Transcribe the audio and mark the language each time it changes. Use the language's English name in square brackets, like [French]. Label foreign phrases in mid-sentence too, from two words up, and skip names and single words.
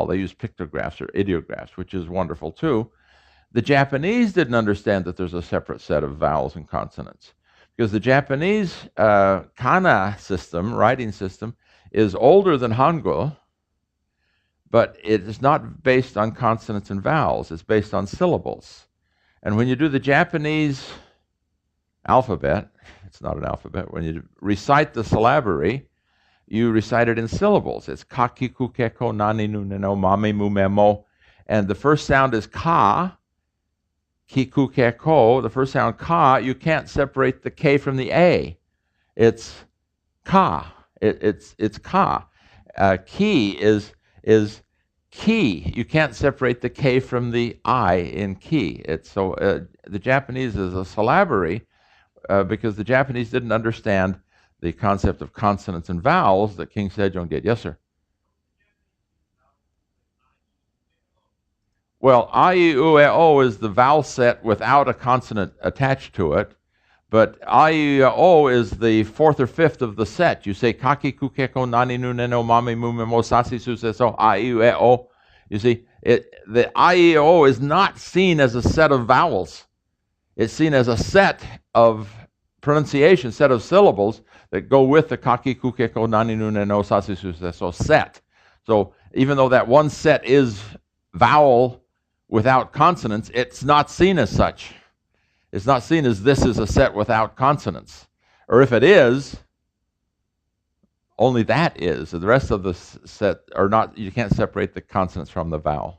[English] They used pictographs or ideographs, which is wonderful too. The Japanese didn't understand that there's a separate set of vowels and consonants, because the Japanese kana system, writing system, is older than Hangul, but it is not based on consonants and vowels. It's based on syllables. And when you do the Japanese alphabet, it's not an alphabet, when you recite the syllabary, you recite it in syllables. [Japanese] It's か き く け こ なに ぬ の まめ む め も. [English] And the first sound is [Japanese] か き く け こ. [English] The first sound ka, you can't separate the K from the A. It's ka. It's ka. Ki is ki. You can't separate the K from the I in ki. The Japanese is a syllabary because the Japanese didn't understand the concept of consonants and vowels that King Sejong did. Yes, sir. Well, [Japanese] い え う え お [English] is the vowel set without a consonant attached to it. But [Japanese] い え お [English] is the 4th or 5th of the set. You say [Japanese] かき くけこ なに ぬ ねの まめ む め も さし す せ そ い え お. [English] You see, the [Japanese] い え お [English] is not seen as a set of vowels. It's seen as a set of pronunciation, set of syllables that go with the [Japanese] かき くけこ なに ぬ ねの さし す せ, [English] so set. So even though that one set is vowel without consonants, it's not seen as such. It's not seen as this is a set without consonants. Or if it is, only that is. The rest of the set are not, you can't separate the consonants from the vowel.